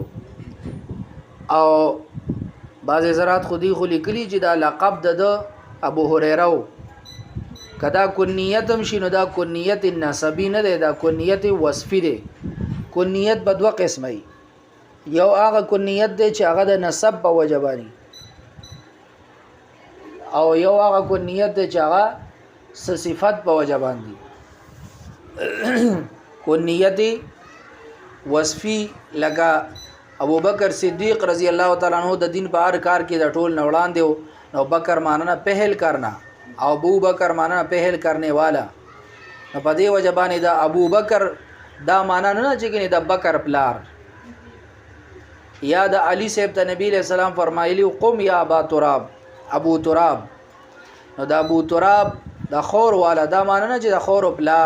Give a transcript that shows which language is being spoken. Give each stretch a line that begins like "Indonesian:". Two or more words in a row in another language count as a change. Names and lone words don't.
Pashto: او بعض زرات خودی خو لیکلی چې دا لقب د ابو هريره کدا کنیت هم شي، نو دا کنیت نسبی نه دی، دا کنیت وصفی دی. کنیت په دوه قسمه، یو هغه کنیت دی چې هغه د نسب په وجه باندې، او یو هغه کنیت دی چې هغه صفت په وجه باندې. کنیت وصفی لگا ابو بکر صدیق
Arabic: رضی الله تعالی عنہ
Pashto: د دین په هر کار کې د ټول نوړان دیو.
Urdu: نو بکر ماننا پہل کرنا او ابو بکر ماننا پہل کرنے والا.
Pashto: نو په دې وجه باندې دا ابو بکر دا معنا نه چې کني د بکر پلار. یا د علی صاحب ته نبی له سلام فرمایلی
Arabic: قم یا ابا تراب،
Pashto: ابو تراب. نو دا ابو تراب د خور والا دا معنا نه چې د خور پلار.